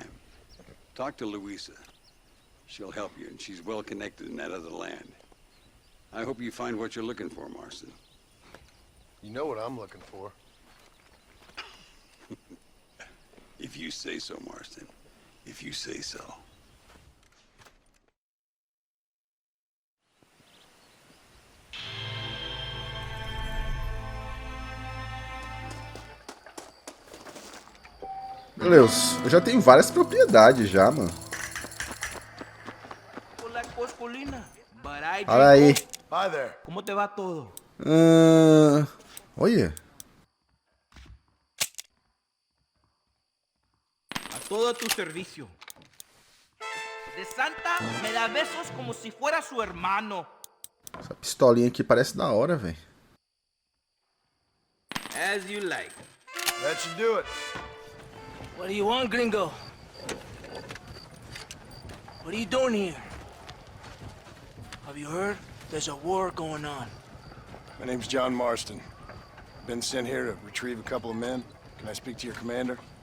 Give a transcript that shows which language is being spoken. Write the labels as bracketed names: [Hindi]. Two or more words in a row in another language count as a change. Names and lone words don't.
[English] Talk to Louisa. She'll help you, and she's well connected in that other land. I hope you find what you're looking for, Marston. You know what I'm looking for. If you say so, Marston. If you say so. [Portuguese] Velhos, eu já tenho várias propriedades já, mano. Olha aí. [English] Hi there. [Spanish] ¿Cómo te va todo? [Portuguese] Olha. [Spanish] A todo tu servicio. De Santa me da besos como si fuera su hermano. [Portuguese] Essa pistolinha aqui parece da hora, velho. [English] As you like. That should do it. What do you want, gringo? What are you doing here? Have you heard? There's a war going on. My name's John Marston. Been sent here to retrieve a couple of men. Can I speak to your commander?